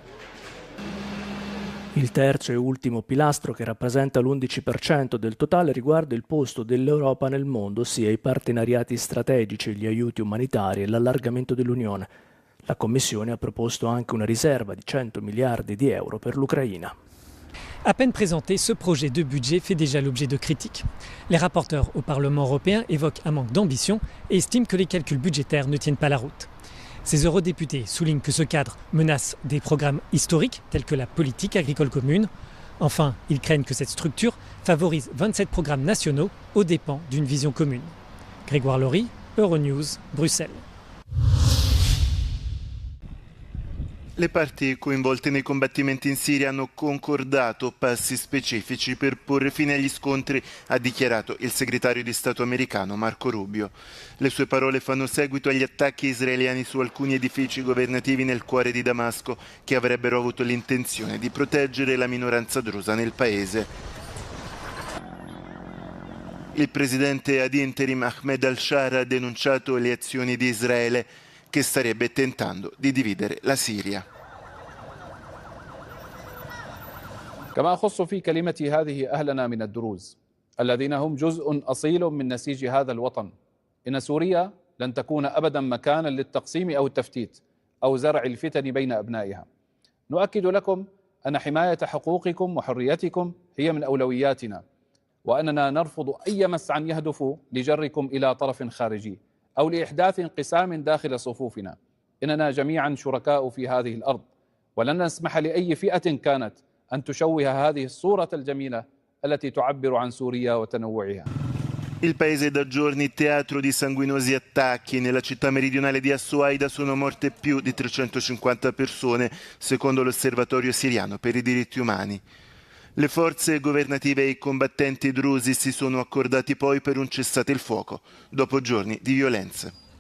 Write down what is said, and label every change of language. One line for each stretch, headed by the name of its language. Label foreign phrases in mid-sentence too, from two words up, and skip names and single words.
Italian: Il terzo e ultimo pilastro, che rappresenta l'11% del totale, riguarda il posto dell'Europa nel mondo, ossia i partenariati strategici, gli aiuti umanitari e l'allargamento dell'Unione. La Commissione ha proposto anche una riserva di 100 miliardi di euro per l'Ucraina.
French: À peine présenté, ce projet de budget fait déjà l'objet de critiques. Les rapporteurs au Parlement européen évoquent un manque d'ambition et estiment que les calculs budgétaires ne tiennent pas la route. Ces eurodéputés soulignent que ce cadre menace des programmes historiques tels que la politique agricole commune. Enfin, ils craignent que cette structure favorise 27 programmes nationaux aux dépens d'une vision commune. Grégoire Laurie, Euronews, Bruxelles.
Italian: Le parti coinvolte nei combattimenti in Siria hanno concordato passi specifici per porre fine agli scontri, ha dichiarato il segretario di Stato americano Marco Rubio. Le sue parole fanno seguito agli attacchi israeliani su alcuni edifici governativi nel cuore di Damasco, che avrebbero avuto l'intenzione di proteggere la minoranza drusa nel paese. Il presidente ad interim Ahmed al-Shara ha denunciato le azioni di Israele, che starebbe tentando di dividere la Siria.
Arabic: كما أخص في كلمتي هذه أهلنا من الدروز الذين هم جزء أصيل من نسيج هذا الوطن. إن سوريا لن تكون أبدا مكانا للتقسيم أو التفتيت أو زرع الفتن بين أبنائها. نؤكد لكم أن حماية حقوقكم وحريتكم هي من أولوياتنا، وأننا نرفض أي مسعى يهدف لجركم إلى طرف خارجي أو لإحداث انقسام داخل صفوفنا. إننا جميعا شركاء في هذه الأرض، ولن نسمح لأي فئة كانت أن تشوه هذه الصورة الجميلة التي تعبر عن سوريا وتنوعها.
Italian: Il paese è da giorni teatro di sanguinosi attacchi. Nella città meridionale di As-Suaida sono morte più di 350 persone, secondo l'Osservatorio siriano per i diritti umani. Le forze governative e i combattenti drusi si sono accordati poi per un cessate il fuoco, dopo giorni di violenze.